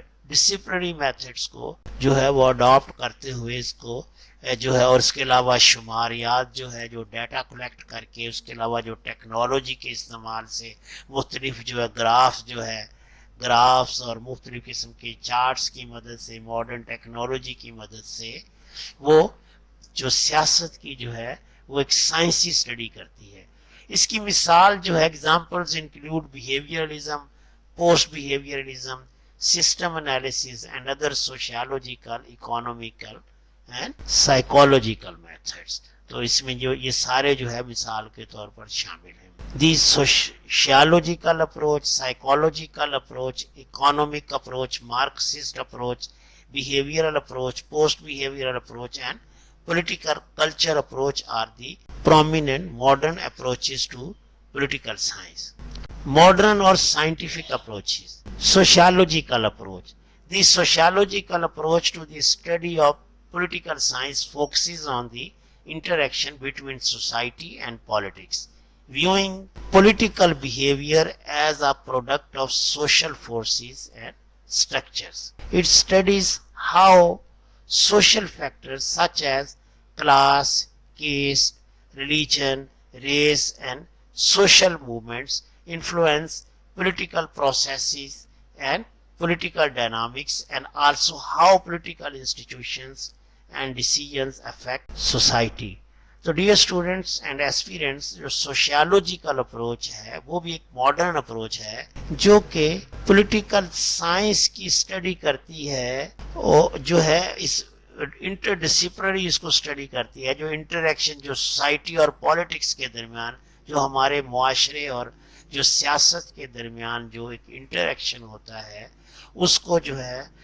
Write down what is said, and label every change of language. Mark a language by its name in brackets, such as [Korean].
[Urdu] Disciplinary methods کو جو ہے وہ اڈاپٹ کرتے ہوئے اس کو جو ہے، اور اس کے علاوہ شماریات جو ہے جو ڈیٹا کلیکٹ کر کے، اس کے علاوہ جو ٹیکنالوجی کے استعمال سے مختلف جو ہے گرافس اور مختلف قسم کے چارٹس کی مدد سے، ماڈرن ٹیکنالوجی کی مدد سے وہ جو سیاست کی جو ہے وہ ایک سائنسی اسٹڈی کرتی ہے. اس کی مثال جو ہے [English] Examples include behaviouralism, post behaviouralism, system analysis and other sociological, economical and psychological methods. [Urdu] تو اس میں جو یہ سارے جو ہے مثال کے طور پر شامل ہیں. [English] The sociological approach, psychological approach, economic approach, Marxist approach, behavioral approach, post-behavioral approach and political culture approach are the prominent modern approaches to political science. Modern or scientific approaches. Sociological approach. The sociological approach to the study of political science focuses on the interaction between society and politics, viewing political behavior as a product of social forces and structures. It studies how social factors such as class, caste, religion, race and social movements influence political processes and political dynamics, and also how political institutions and decisions affect society. [Urdu] تو [English] dear students and aspirants, [Urdu] جو سوشیالوجیکل approach ہے وہ بھی ایک modern approach ہے جو کہ political science کی اسٹڈی کرتی ہے, اور جو ہے اس انٹر ڈسپلنری اس کو اسٹڈی کرتی ہے, جو انٹریکشن جو سوسائٹی اور پالیٹکس کے درمیان, جو ہمارے معاشرے اور جو سیاست کے درمیان جو ایک انٹریکشن ہوتا ہے, اس کو جو ہے